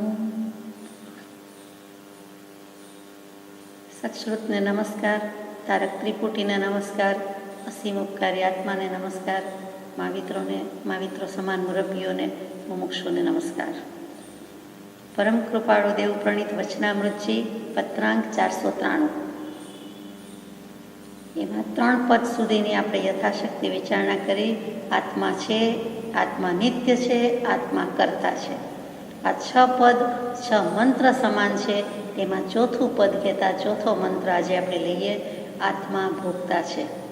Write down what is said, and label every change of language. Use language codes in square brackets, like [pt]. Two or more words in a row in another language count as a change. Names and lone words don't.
[gu] સત્શ્રુતને નમસ્કાર, તારક ત્રિપુટીને નમસ્કાર, અસીમ ઉપકારી આત્માને નમસ્કાર, માવિત્રો સમાન મુરબ્બીઓને મુમુક્ષુને નમસ્કાર। પરમ કૃપાળુ દેવ પ્રણીત વચનામૃતજી પત્રાંક 493 એમાં 3 પદ સુધીની આપણે યથાશક્તિ વિચારણા કરી। આત્મા છે, આત્મા નિત્ય છે, આત્મા કર્તા છે। આ 6 પદ 6 મંત્ર સમાન છે। તેમાં ચોથું પદ કહેતા ચોથો મંત્ર આજે આપણે લઈએ, આત્મા ભોગતા છે।